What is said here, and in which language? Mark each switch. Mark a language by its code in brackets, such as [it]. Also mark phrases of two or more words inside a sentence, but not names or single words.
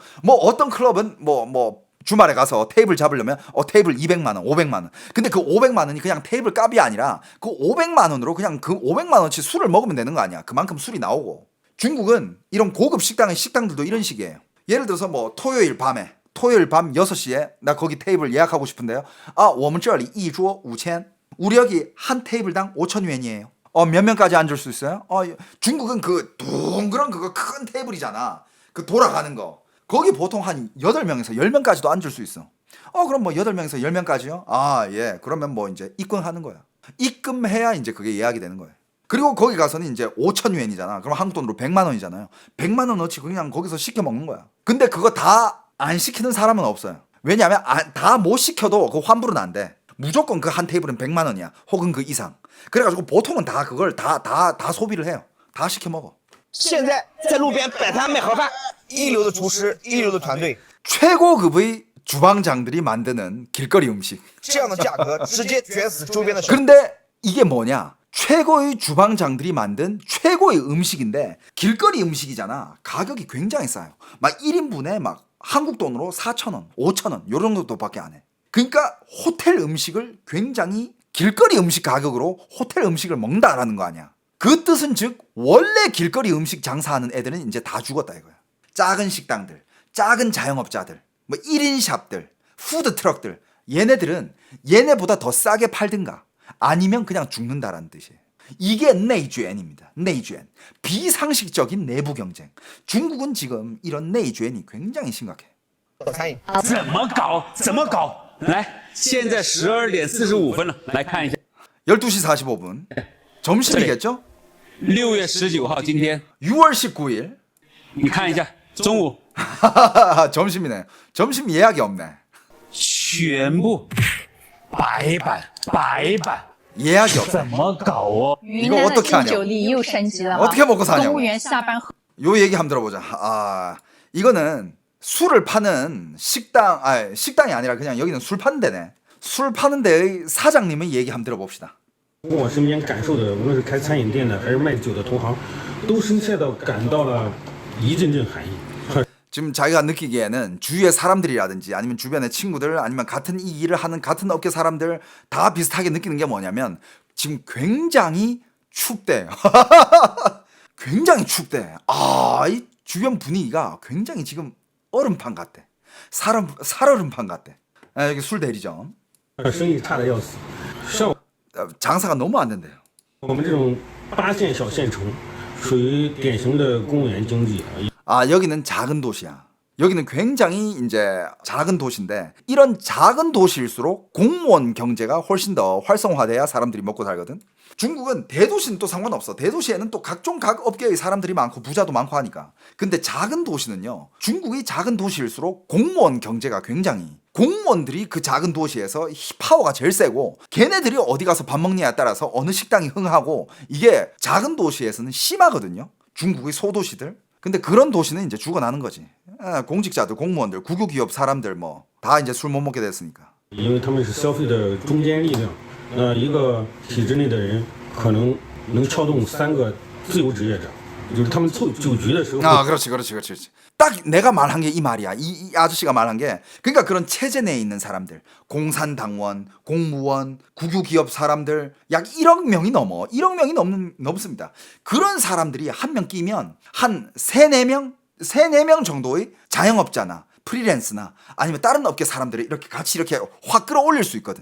[ko] 뭐 어떤 클럽은 뭐 주말에 가서 테이블 잡으려면 테이블 200만 원, 500만 원. 근데 그 500만 원이 그냥 테이블 값이 아니라 그 500만 원으로 그냥 그 500만 원치 술을 먹으면 되는 거 아니야. 그만큼 술이 나오고. 중국은 이런 고급 식당들도 이런 식이에요. 예를 들어서 뭐 토요일 밤 6시에 나 거기 테이블 예약하고 싶은데요. [zh] 我们这里一桌5000. [ko] 우리 여기 한 테이블당 5,000元이에요. 몇 명까지 앉을 수 있어요? 중국은 그 동그란 그거 큰 테이블이잖아. 그 돌아가는 거. 거기 보통 한 8명에서 10명까지도 앉을 수 있어. 그럼 뭐 8명에서 10명까지요? 예. 그러면 뭐 이제 입금하는 거야. 입금해야 이제 그게 예약이 되는 거예요. 그리고 거기 가서는 이제 5,000元이잖아. 그럼 한국 돈으로 100만 원이잖아요. 100만 원어치 그냥 거기서 시켜 먹는 거야. 근데 그거 다 안 시키는 사람은 없어요. 왜냐하면 다 못 시켜도 그 환불은 안 돼. 무조건 그 한 테이블은 100만 원이야. 혹은 그 이상. 그래가지고 보통은 다 그걸 다 소비를 해요. 다 시켜 먹어. [zh] 现在在路边摆摊卖盒饭，一流的厨师，一流的团队， [ko] 최고급의 주방장들이 만드는 길거리 음식. [zh] 这样的价格直接卷死周边的。 [ko] 그런데 이게 뭐냐? 최고의 주방장들이 만든 최고의 음식인데 길거리 음식이잖아. 가격이 굉장히 싸요. 막 1인분에 막 한국 돈으로 4,000원, 5,000원 요 정도밖에 안 해. 그러니까 호텔 음식을 굉장히 길거리 음식 가격으로 호텔 음식을 먹는다라는 거 아니야. 그 뜻은 즉 원래 길거리 음식 장사하는 애들은 이제 다 죽었다 이거야. 작은 식당들, 작은 자영업자들, 뭐 1인 샵들, 푸드 트럭들 얘네들은 얘네보다 더 싸게 팔든가 아니면 그냥 죽는다라는 뜻이에요. 이게 내주엔입니다. 내주엔. 비상식적인 내부 경쟁. 중국은 지금 이런 내주엔이 굉장히 심각해. [zh] 怎么搞？来，现在12点45分了，来看一下。 [ko] 12시 45분. 점심이겠죠? [zh] 6 月19号今天 [ko] 6월 19일. [zh] 你看一下，中午 [ko] 점심이네. 점심 예약이 없네. [zh] 全部白板。 [ko] 예약이 없어. [zh] 怎么搞？ [ko] 이거 어떻게 하냐? 어떻게 먹고 사냐고. 요 얘기 한번 들어보자. 이거는 술을 파는 식당이 아니라 그냥 여기는 술 파는 데네. 술 파는 데의 사장님의 얘기 한번 들어봅시다. [zh] 我身边感受的，无论是开餐饮店的还是卖酒的同行，都深切的感到了一阵阵寒意。 [ko] 지금 자기가 느끼기에는 주위의 사람들이라든지 아니면 주변의 친구들 아니면 같은 이 일을 하는 같은 업계 사람들 다 비슷하게 느끼는 게 뭐냐면 지금 굉장히 춥대요. 굉장히 춥대. 이 주변 분위기가 굉장히 지금 얼음판 같대. 살얼음판 같대. 여기 술 대리점. 장사가 너무 안 된대요. [zh] 我们这种8线小县城属于典型的公务员经济。 [ko] 여기는 작은 도시야. 여기는 굉장히 이제 작은 도시인데 이런 작은 도시일수록 공무원 경제가 훨씬 더 활성화돼야 사람들이 먹고 살거든. 중국은 대도시는 또 상관없어. 대도시에는 또 각 업계의 사람들이 많고 부자도 많고 하니까. 근데 작은 도시는요. 중국이 작은 도시일수록 공무원 경제가 굉장히 공무원들이 그 작은 도시에서 파워가 제일 세고 걔네들이 어디 가서 밥 먹느냐에 따라서 어느 식당이 흥하고 이게 작은 도시에서는 심하거든요. 중국의 소도시들. 근데 그런 도시는 이제 죽어나는 거지. 공직자들, 공무원들, 국유기업 사람들 뭐 다 이제 술 못 먹게 됐으니까. [zh] 因为他们是消费的中坚力量，一个体制内的人可能能撬动3个自由职业者，就是他们凑酒局的时候。 [ko] 아, 그렇지. 딱 내가 말한 게 이 말이야. 이 아저씨가 말한 게, 그러니까 그런 체제 내에 있는 사람들, 공산당원, 공무원, 국유기업 사람들 약 1억 명이 넘어. 1억 명이 넘습니다. 그런 사람들이 한 명 끼면 한 3-4명 정도의 자영업자나 프리랜스나 아니면 다른 업계 사람들이 이렇게 같이 이렇게 확 끌어올릴 수 있거든.